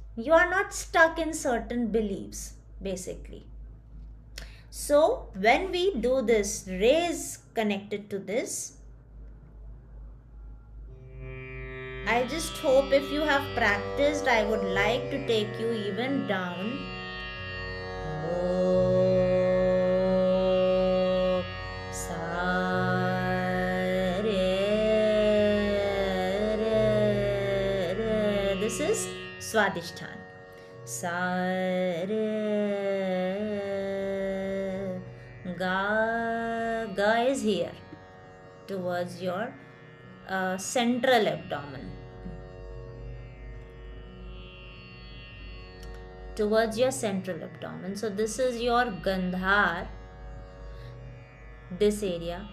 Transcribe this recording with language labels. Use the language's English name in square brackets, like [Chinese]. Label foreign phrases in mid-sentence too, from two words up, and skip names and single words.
[English] You are not stuck in certain beliefs, basically. So when we do this, ray is connected to this. I just hope if you have practiced, I would like to take you even down. Oh, sa, re, re. This is Swadhisthana. Sa, re, ga. Ga is here towards your central abdomen. Towards your central abdomen. So this is your Gandhar, this area.